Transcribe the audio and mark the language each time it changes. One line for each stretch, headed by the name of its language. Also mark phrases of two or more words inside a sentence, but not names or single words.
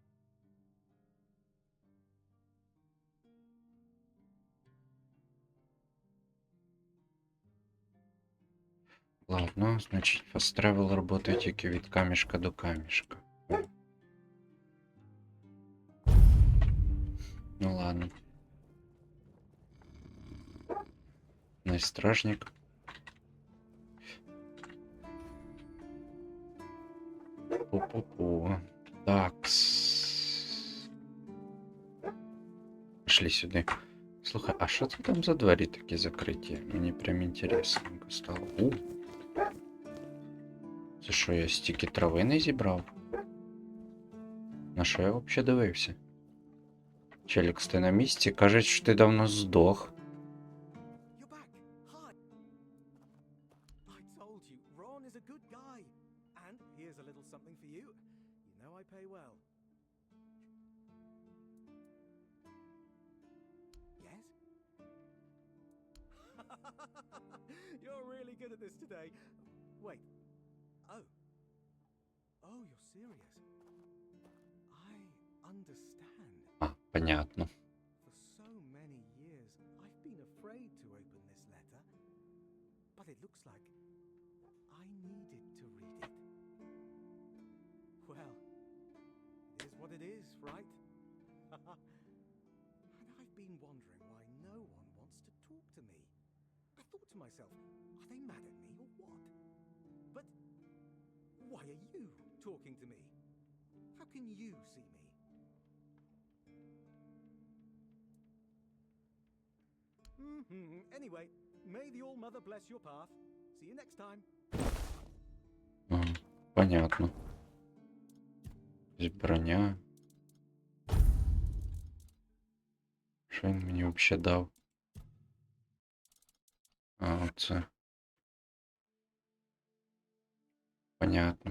Ukrainian: Ладно, значить,
English: fast travel
Ukrainian: работає тільки від камішка до камішка. Ну ладно. Найстражник. Пу-пу-пу. Такс. пішли сюди. Слухай, а що це там за двері такі закриті? Мені прям інтересненько стало. Це що, я стільки трави не зібрав? На що я взагалі дивився? Челікс, ти на місці? Кажуть, що ти давно здох.
English: You're back. Hi. I told you, Ron is a good guy. And here's a little something for you. You know I pay well. Yes? You're really good at this today. Wait. Oh. Oh, you're serious. I understand.
Russian: А, понятно.
English: For so many years, I've been afraid to open this letter. But it looks like I needed to read it. Well, it is what it is, right? And I've been wondering why no one wants to talk to me. I thought to myself, are they mad at me or what? But why are you talking to me? How can you see me? Anyway, may the All-Mother bless your path. See you next time.
Russian: Ага, понятно. Броня.
Ukrainian: Що він мені взагалі дав? А, оце. Понятно.